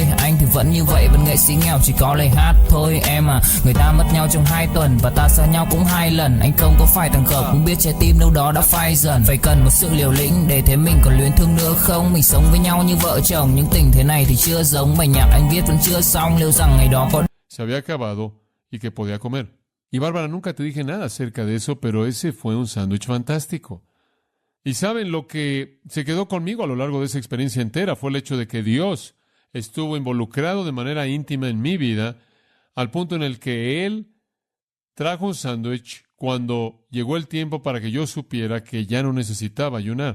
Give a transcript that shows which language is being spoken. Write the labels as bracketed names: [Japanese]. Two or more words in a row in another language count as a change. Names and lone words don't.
[Vietnamese] Anh thì vẫn như vậy, vẫn nghệ sĩ nghèo chỉ có lời hát thôi. Em à, người ta mất nhau trong 2 tuần và ta xa nhau cũng 2 lần. Anh không có phải thằng khờ, cũng biết trái tim đâu đó đã phai dần. Phải cần một sự liều lĩnh để thấy mình còn luyến thương nữa không. Mình sống với nhau như vợ chồng, nhưng tình thế này thì chưa giống. Bài nhạc anh viết vẫn chưa xong, liệu rằng ngày đó có [Spanish] se había acabado y que podía comer. Y Bárbara, nunca te dije nada acerca de eso, pero ese fue un sándwich fantástico. Y saben, lo que se quedó conmigo a lo largo de esa experiencia entera fue el hecho de que Dios estuvo involucrado de manera íntima en mi vida, al punto en el que Él trajo un sándwich cuando llegó el tiempo para que yo supiera que ya no necesitaba ayunar.